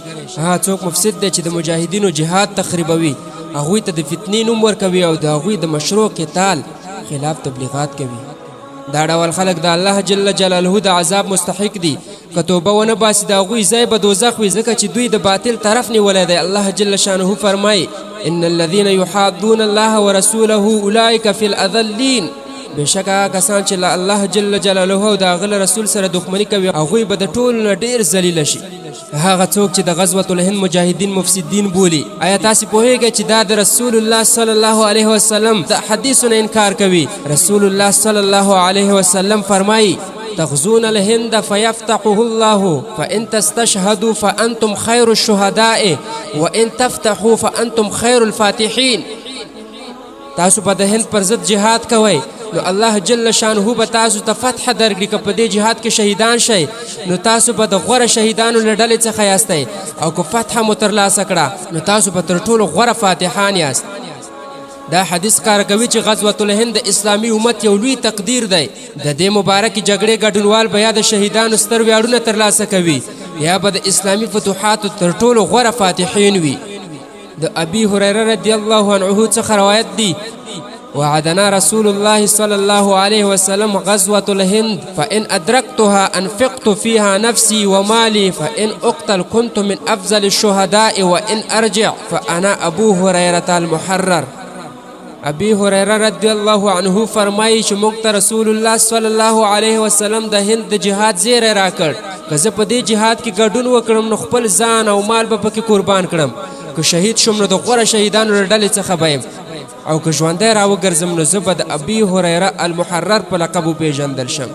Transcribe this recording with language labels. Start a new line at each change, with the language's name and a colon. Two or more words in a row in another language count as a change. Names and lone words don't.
Pashto: هغه څوک مفسد دی چې د مجاهدینو جهاد تخریبوي هغوی ته د فتنې نوم ورکوي او د هغوی د مشروع قتال خلاف تبلیغات کوي. دا ډول خلک د الله
Arabic: جل جلاله
Pashto: د عذاب مستحق دي. که توبه ونه باسي د هغوی ځای به دوزخ وي ځکه چې دوی د باطل طرف نیولی دی. الله
Arabic: جل شانه
Pashto: فرمایي
Arabic: ان الذين يحادون الله ورسوله اولئك في الاذلين.
Pashto: بېشکه هغه کسان چې له الله
Arabic: جل جلاله
Pashto: او د هغه له رسول سره دښمني کوي هغوی به د ټولو نه ډېر ذلیله شي. هغه څوک چې د
Arabic: غزوة الهند
Pashto: مجاهدین مفسدین بولي آیا تاسې پوهیږئ چې دا د رسول الله
Arabic: صلی الله علیه وسلم
Pashto: د حدیثو نه انکار کوي؟
Arabic: رسول الله صلی الله علیه وسلم فرمایي تغزون الهند فيفتحه الله فإن تستشهدوا فأنتم خير الشهداء وإن تفتحوا فأنتم خير الفاتحين.
Pashto: تاسو په د هند پر ضد جهاد کوئ نو الله
Arabic: جل شانه
Pashto: به تاسو ته فتح درکړي. که په دې جهاد کې شهیدان شئ نو تاسو به د غوره شهیدانو له ډلې څخه یاستئ او که فتح مو ترلاسه کړه نو تاسو به تر ټولو غوره فاتحان یاست. دا حدیث ښکاره کوي چې
Arabic: غزوة الهند
Pashto: د اسلامي امت یو لوی تقدیر دی. د دې مبارکې جګړې ګډونوال به یا د شهیدانو ستر ویاړونه ترلاسه کوي یا به د اسلامي فتوحاتو تر ټولو غوره فاتحین وي.
Arabic: د ابي هريره رضی الله عنه
Pashto: څخه روایت دی
Arabic: وعدنا رسول الله صلى الله عليه وسلم غزوة الهند فإن أدركتها أنفقت فيها نفسي ومالي فإن أقتل كنت من أفضل الشهداء وإن أرجع فأنا أبو هريرة المحرر.
Pashto: ابي هريره
Arabic: رضی الله عنه
Pashto: فرمایي چې موږ ته رسول الله
Arabic: صلی الله علیه وسلم
Pashto: د هند د جهاد زیری راکړ. که زه په دې جهاد کې ګډون وکړم نو خپل ځان او مال به پکې قربان کړم. که شهید شم نو د غوره شهیدانو له ډلې څخه به یم او که ژوندی راوګرځم نو زه به د ابي هريره المحرر په لقب وپېژندل شم.